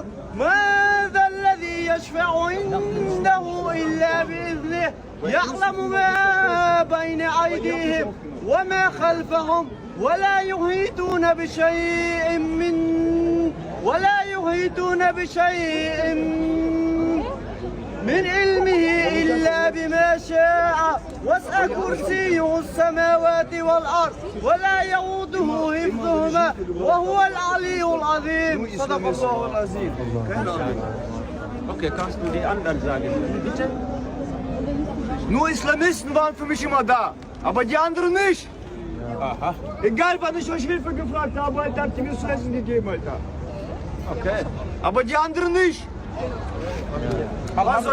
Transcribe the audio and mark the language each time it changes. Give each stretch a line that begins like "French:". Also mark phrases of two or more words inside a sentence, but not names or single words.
Arabic: من ذا الذي يشفع عنده إلا بإذنه يعلم ما بين أيديهم وما خلفهم ولا يحيطون بشيء من علمه إلا بما شاء وسع كرسيه السماوات والأرض ولا يؤوده حفظهما وهو العلي العظيم. صدق الله العظيم.
German: Okay, kannst du die anderen sagen? Bitte? Nur Islamisten waren für mich immer da, aber die anderen nicht. Aha. Egal, wann ich euch Hilfe gefragt habe, Alter, habt ihr mir zu essen gegeben, Alter. Okay. Aber die anderen nicht. Was soll ich machen?